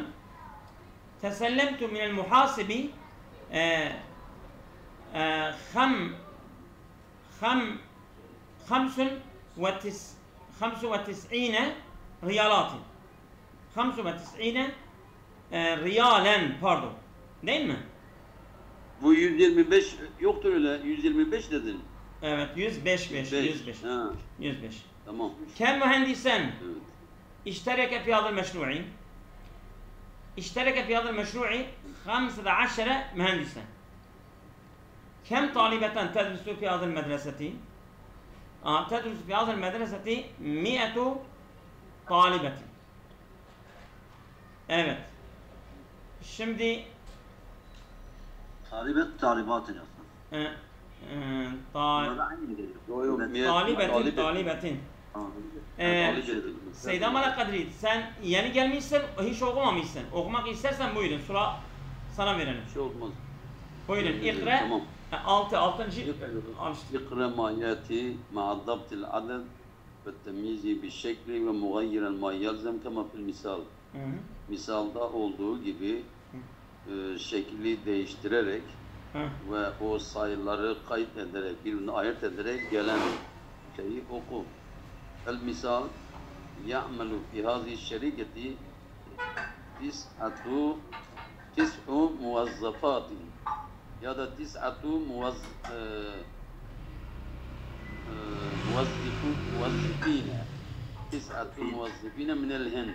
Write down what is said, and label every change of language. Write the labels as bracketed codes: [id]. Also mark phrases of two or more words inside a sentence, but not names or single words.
[ar] تسلمت من المحاسب 95 ريالات. [tr] 95 riyalen, pardon. Değil mi? Bu 125 yoktur öyle. 125 dedin. Evet, 105. 105. Ha, 105. tamam. [ar] كم مهندسا [tr] Evet. [ar] اشترك في هذا المشروع؟ اشترك في هذا المشروع 15 مهندسا. كم طالبة تدرس في هذه المدرسة؟ تدرس في هذه المدرسة 100 طالبة. [tr] Evet. Şimdi talibatın aslında. Talibetin. Seydam ala kadri, sen yeni gelmişsin, hiç okumamışsın. Okumak istersen buyurun, sıra sana verelim. Şey olmaz. Buyurun, ikra. Tamam. 6. [ar] اقرأ ما يأتي مع ضبط العدد والتمييز بالشكل ومغيرا ما يلزم كما في المثال. [tr] Misalda olduğu gibi şekli değiştirerek ve o sayıları kayıt ederek, birbirine ayırt ederek gelen şeyi oku. [ar] المثال يعمل في هذه الشركة تسع موظفات [tr] ya da [ar] تسعة موظفين تسعة موظفين من الهند.